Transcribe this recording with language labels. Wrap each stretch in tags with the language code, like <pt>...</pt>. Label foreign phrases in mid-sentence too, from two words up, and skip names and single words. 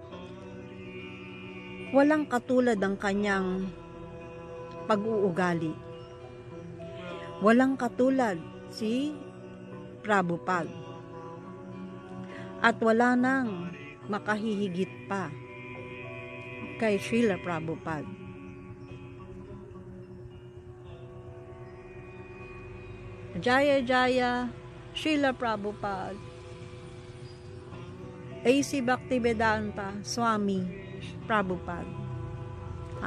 <tl>Walang katulad ang kanyang pag-uugali. Walang katulad si Prabhupada. At wala nang makahihigit pa kay Srila Prabhupada.</tl> <sa>Jaya Jaya</sa> <tl>Srila Prabhupada, A.C. Bhaktivedanta Swami Prabhupada.</tl>